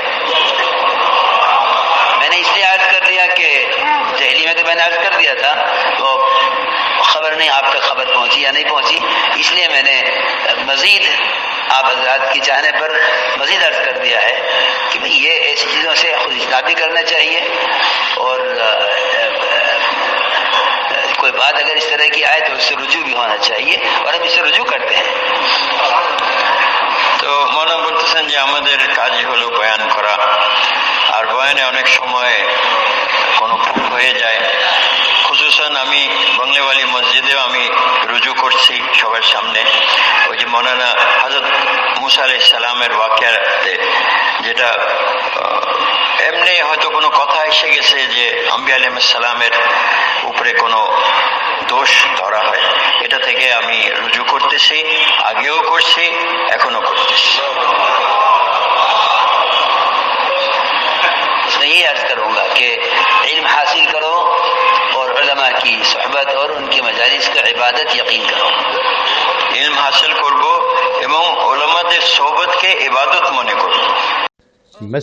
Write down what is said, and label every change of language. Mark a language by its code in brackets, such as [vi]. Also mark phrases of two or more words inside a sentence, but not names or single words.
[ur] میں نے اس لیے عرض کر دیا کہ دہلی میں تو میں نے عرض کر دیا تھا، تو خبر نہیں آپ تک خبر پہنچی یا نہیں پہنچی، اس لیے میں نے مزید آپ حضرات کی چاہنے پر مزید عرض کر دیا ہے کہ بھئی یہ ایسی چیزوں سے خود اجتناب بھی کرنا چاہیے، اور کوئی بات اگر اس طرح کی آئے تو اس سے رجوع بھی ہونا چاہیے، اور ہم اس سے رجوع کرتے ہیں۔ [bn] তো মনে বলতেছেন যে আমাদের কাজই হলো বয়ান করা, আর বয়ানে অনেক সময় কোনো ভুল হয়ে যায়। খুসুসান আমি বাংলাওয়ালি মসজিদেও আমি রুজু করছি সবার সামনে, ওই যে মৌলানা হযরত মুসা আলাইহিস সালামের ওয়াকিয়াতে, যেটা এমনি হয়তো কোনো কথা এসে গেছে যে আম্বিয়া আলাইহিস সালামের উপরে কোনো দোষ ধরা হয়, এটা থেকে আমি রুজু করতেছি, আগেও করছি, এখনো করতেছি। [ur] میں یہ عرض کروں گا کہ علم حاصل کرو اور علماء کی صحبت اور ان کی مجالس کا عبادت یقین کرو۔ [bn] علم হাসিল করব এবং উলামাদের সোহবতকে ইবাদত মনে করব।